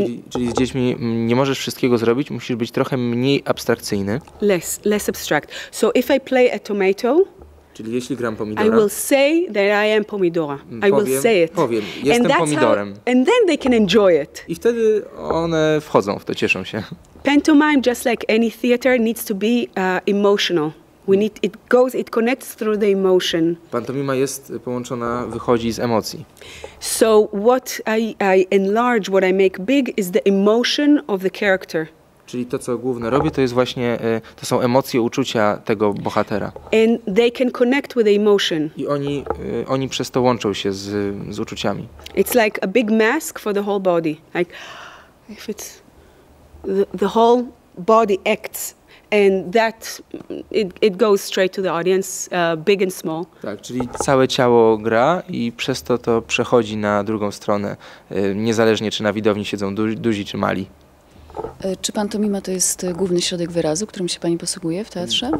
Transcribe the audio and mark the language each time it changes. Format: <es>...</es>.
<pl>Czyli z dziećmi nie możesz wszystkiego zrobić, musisz być trochę mniej abstrakcyjny.</pl> <en>Less abstract. So if I play a tomato.</en> <pl>Czyli jeśli gram pomidora,</pl> <en>I will say that I am pomidora. I will say it.</en> <pl>Powiem, jestem pomidorem.</pl> <en>And then they can enjoy it.</en> <pl>I wtedy one wchodzą w to, cieszą się.</pl> <en>Pantomime, just like any theater, needs to be emotional. It connects through the emotion.</en> <pl>Pantomima jest połączona, wychodzi z emocji.</pl> <en>So what I enlarge, what I make big is the emotion of the character.</en> <pl>Czyli to, co główne robię, to jest właśnie, to są emocje, uczucia tego bohatera.</pl> <en>And they can connect with the emotion.</en> <pl>I oni przez to łączą się z uczuciami.</pl> <en>It's like a big mask for the whole body. Like if it's the whole body acts, and that it goes straight to the audience, big and small.</en> <pl>Tak, czyli całe ciało gra i przez to przechodzi na drugą stronę, niezależnie czy na widowni siedzą duzi czy mali. Czy pantomima to jest główny środek wyrazu, którym się pani posługuje w teatrze?</pl>